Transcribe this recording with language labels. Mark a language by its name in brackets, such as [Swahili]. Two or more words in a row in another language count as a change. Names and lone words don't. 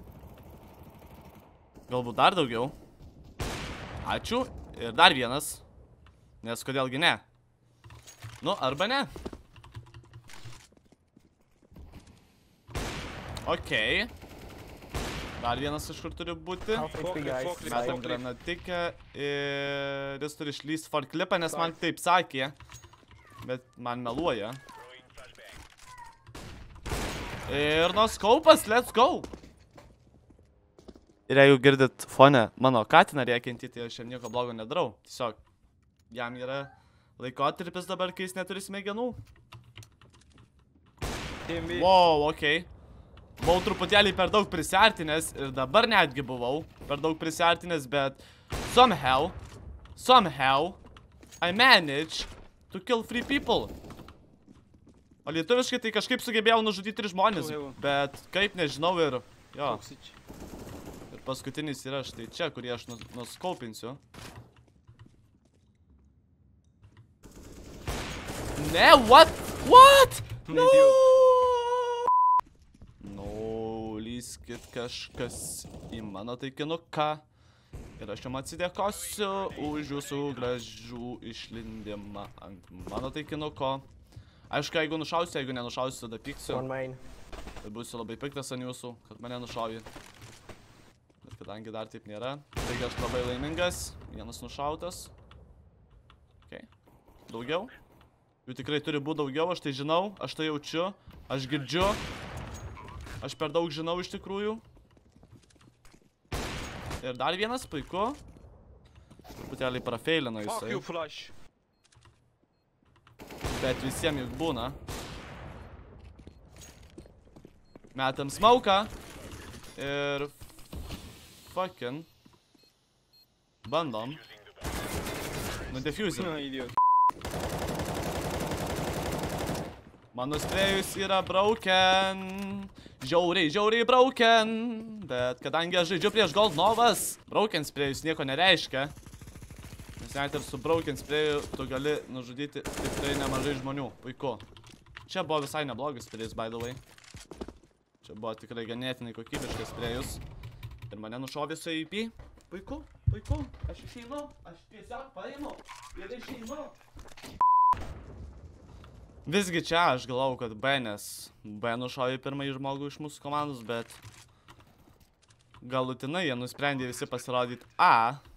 [Lithuanian] Galbūt dar daugiau. Ačiū. Ir dar vienas. Nes kodėlgi ne. Nu, arba ne. Okei. Dar vienas iš kur turi būti. [English] Half HP, guys. [Lithuanian] Metam granatikę. Ir jis turi išlyst forklipą, nes man taip sakė. Bet man meluoja. Ir noskaupas, [English] let's go! [Lithuanian] Ir jeigu girdit fone mano katiną rėkiantį, tai aš nieko blogo nedarau. Tiesiog, jam yra laikotarpis dabar, kai jis neturi smegenų. Wow, okei. Buvau truputėlį per daug prisiartinęs ir dabar netgi buvau per daug prisiartinęs, bet [English] somehow, I managed to kill 3 people. [Lithuanian] O lietuviškai tai kažkaip sugebėjau nužudyti 3 žmonės, bet kaip nežinau ir jo. Ir paskutinis yra štai čia, kurį aš nuskaupinsiu. Ne, [English] what? No! No, [Lithuanian] lyskit kažkas į mano taikinuką. Ir aš jums atsidėkosiu už jūsų gražų išlindimą ant mano taikinuko. Aišku, jeigu nušausiu, jeigu nenušausiu, tada pyksiu. Tai būsiu labai piktas ant jūsų, kad mane nušauji. Bet kadangi dar taip nėra, taigi aš labai laimingas. Vienas nušautas. Okay. Daugiau? Jų tikrai turi būti daugiau, aš tai žinau, aš tai jaučiu, aš girdžiu. Aš per daug žinau iš tikrųjų. Ir dar vienas, puiku. Truputėlį prafeilino jisai. [English] Fuck you, flash. [Lithuanian] Bet visiems juk būna. Metam smauką. Ir... Fucking. Bandom. Nudefusim. [English] No, idiot. [Lithuanian] Mano sprėjus yra broken. Žiauriai broken. Bet kadangi aš žaidžiu prieš Gold Novas, broken sprėjus nieko nereiškia. Nes net ir su broken sprėju tu gali nužudyti tikrai nemažai žmonių. Puiku. Čia buvo visai neblogas sprėjus, [English] by the way. [Lithuanian] Čia buvo tikrai ganėtinai kokybiškas sprėjus. Ir mane nušovė su AP. Puiku. Aš išeinu. Aš tiesiog paimu. Ir išeinu. Visgi čia aš galvau, kad B, nes B nušovė pirmąjį žmogų iš mūsų komandos, bet galutinai jie nusprendė visi pasirodyti A.